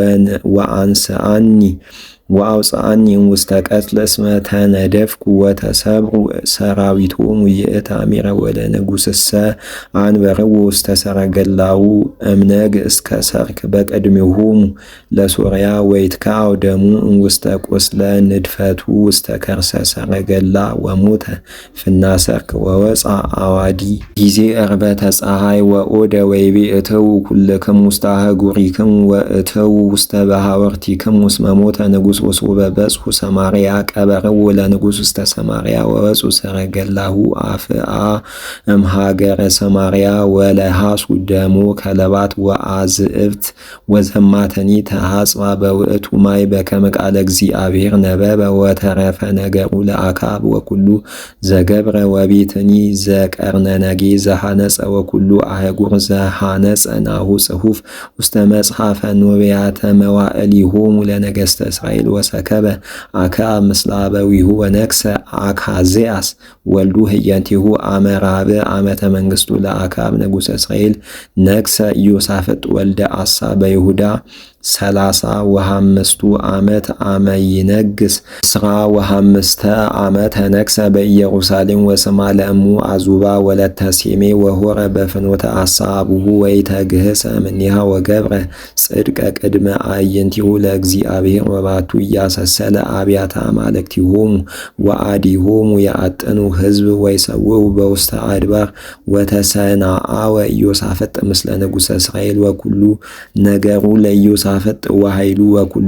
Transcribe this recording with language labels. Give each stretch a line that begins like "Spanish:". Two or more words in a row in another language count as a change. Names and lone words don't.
Geez: ወአንስአኒ ወአውፅአኒ ውስተ ቀትል እስመ ተነደፍኩ ወተሰብሩ ሰራዊቶሙ ይእታሚረ ወለንጉሥሰ አንበርዎ ውስተ ሰረገላው እምነግ እስከ ሰርክ በቅድሜሆሙ ለሶርያ ወይትከዐው ደሙ ውስተ ቈስለ ንድፈቱ ውስተ ከርሰ ሰረገላ ወሞተ ፍና ሰርክ ወወፃ አዋዲ ጊዜ ዕርበተ ፀሐይ ወኦደ ወይቤ እተዉ ኩልክሙ ውስተ አህጉሪክሙ ወእተዉ ውስተ ባሕወርቲክሙ እስመ ሞተ ንጉሥ ወሶበ በጽሑ ሰማርያ ቀበርዎ ለንጉሥ ውስተ ሰማርያ ወወፁ ሰረገላሁ አፍአ እምሃገረ ሰማርያ ወለሃሱ ደሞ ከለባት ወአዝእብት ወዘማተኒ ተሐጽባ በውእቱ ማይ በከመ ቃለ እግዚአብሔር ነበበ ወተረፈ ነገሩ ለአክዓብ ወኩሉ ዘገብረ ወቤትኒ ዘቀርነነጌ ዘሐነጸ ወኩሉ አህጉር ዘሐነጸ ናሁ ጽሑፍ ውስተ መጽሐፈ ኖብያተ መዋዕሊሆሙ ለነገሥተ እስራኤል ወሰከበ አክዓብ ምስለ አበዊሁ ወነግሠ አካዝያስ ወልዱ ህየንቲሁ አመ ራብዕ ዓመተ መንግሥቱ ለአክዓብ ንጉሠ እስራኤል ነግሠ ኢዮሳፍጥ ወልደ አሳ በይሁዳ 35 ዓመት አመ ይነግስ 15 ዓመት ነግሠ በኢየሩሳሌም ወስማ ለእሙ አዙባ ወለተ ሴሜ ወሆረ በፍኖተ አሳ አቡሁ ወኢተግህሰ እምኔሃ ወገብረ ጽድቀ ቅድመ አዕይንቲሁ ለእግዚአብሔር ወባቱ እያሰሰለ አብያተ አማልክቲሆሙ ወአዲሆሙ ያአጥኑ ሕዝብ ወይሰውዑ በውስተ አድባር ወተሰናአወ ኢዮሳፍጥ ምስለ ንጉሠ እስራኤል ወኩሉ ነገሩ ለኢዮሳፍጥ ወኃይሉ ወኩሉ